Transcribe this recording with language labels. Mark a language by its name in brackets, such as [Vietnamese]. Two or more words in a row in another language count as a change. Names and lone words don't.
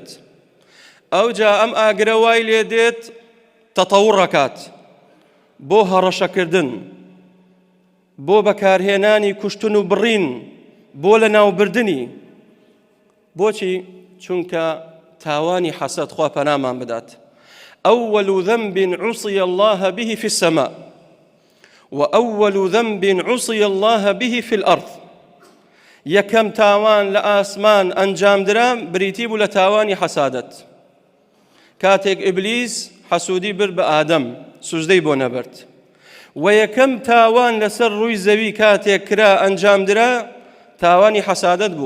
[Central Kurdish] ئەوجا ئەم ئاگرە وای لێ دێت تەتەوڕ ڕەکات بۆ هەڕەشەکردن، بۆ بەکارهێنانی کوشتن و بڕین، بۆ لە ناوبردنی. بۆچی؟ چونکە تاوانی حەسەد خوا پەنامان بدات. [Arabic] أول ذنب عصي الله به في السماء وأول ذنب عصي الله به في الأرض. [Central Kurdish] یەکەم تاوان لە ئاسمان ئەنجام درا بریتی بوو لە تاوانی حەسادەت. کاتێک ئیبلیس حەسوودی برد بە ئادەم، سوزدەی بۆ نەبرد. و یەکەم تاوان لەسەر ڕووی زەوی کاتێک کرا ئەنجام درا تاوانی حەسادەت بوو.